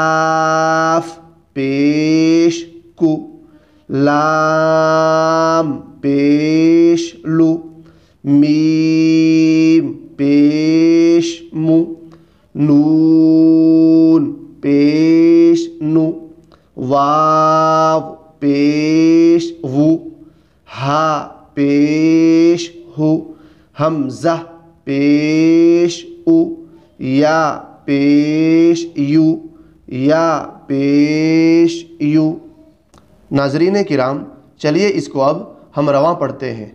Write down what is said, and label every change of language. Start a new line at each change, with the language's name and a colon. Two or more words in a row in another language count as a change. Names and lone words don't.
Urdu: کاف پیش کو، لام پیش لو، میم پیش مو، نون پیش نو، واو پیش وو، ہا پیش ہو، حمزہ پیش او، یا پیش یو، یا پیش یو۔ ناظرین کرام، چلیے اس کو اب ہم رواں پڑھتے ہیں۔